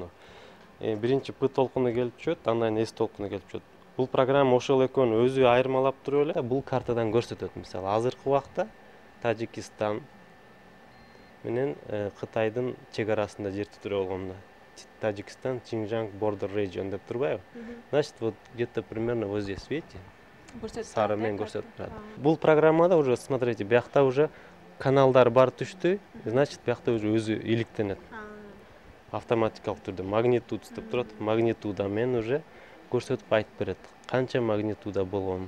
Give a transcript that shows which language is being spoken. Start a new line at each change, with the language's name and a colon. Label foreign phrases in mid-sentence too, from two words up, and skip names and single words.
Kyrgyz: Биринчи П толкуну келип түшөт, андан кийин S толкуну келип түшөт. Бул программа ошол экөөнү өзү айырмалап туруп эле бул картадан көрсөтөт. Мисалы, азыркы убакта Тажикстан менен Кытайдын чек арасында жер титирөө болгондо. Таджикистан,
English: Xinjiang border region
Kyrgyz: деп турбайбы?
Russian: Значит, вот где-то примерно вот здесь, видите?
Kyrgyz: Сары менен көрсөтүп турат. Бул программада
Russian: уже, смотрите,
Kyrgyz: биякта уже каналдар бар түштү, значит, биякта уже өзү иликтенет. Автоматикалык түрдө магнитуд деп турат, магнитуда менен уже көрсөтүп айтып берет. Канча магнитуда болгонун.